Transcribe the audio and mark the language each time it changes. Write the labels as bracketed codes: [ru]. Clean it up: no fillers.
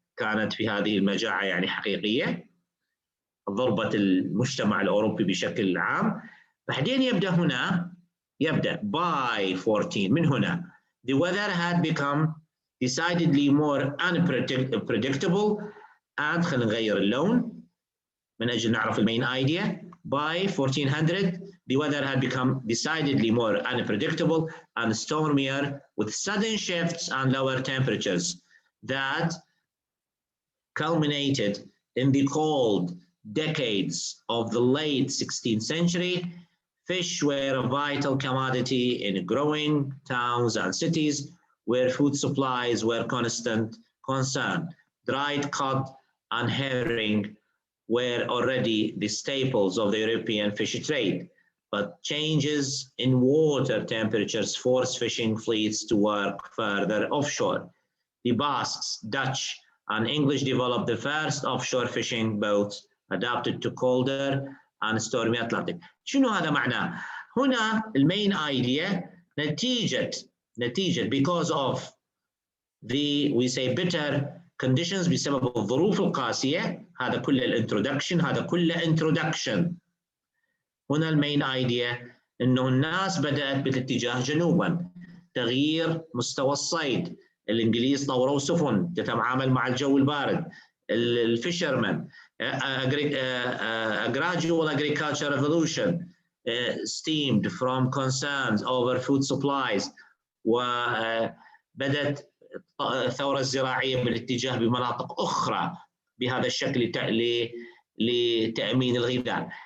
[ar] كانت في هذه المجاعة يعني حقيقية ضربت المجتمع الأوروبي بشكل عام. بعدين يبدأ by 14 من هنا [en] the weather had become decidedly more unpredictable and [ar] خلينا نغير اللون من أجل نعرف المين idea. [en] By 1400 the weather had become decidedly more unpredictable and stormier with sudden shifts and lower temperatures that culminated in the cold decades of the late 16th century. Fish were a vital commodity in growing towns and cities where food supplies were constant concern. Dried cod and herring were already the staples of the European fish trade, but changes in water temperatures forced fishing fleets to work further offshore. The Basques, Dutch, and English developed the first offshore fishing boats adapted to colder and stormy Atlantic. [ar] شنو هذا معناه؟ هنا المين idea نتيجة [en] because of the we say bitter conditions [ar] بسبب الظروف القاسية. هذا كله الانترودكشن، هذا كله انترودكشن. هنا المين ايديا انه الناس بدأت بالاتجاه جنوبا، تغيير مستوى الصيد، الانجليز طوروا سفن تتعامل مع الجو البارد، الفيشرمان، [en] a gradual agricultural revolution stemmed from concerns over food supplies، [ar] وبدأت الثورة الزراعية بالاتجاه بمناطق أخرى بهذا الشكل لتأمين الغذاء.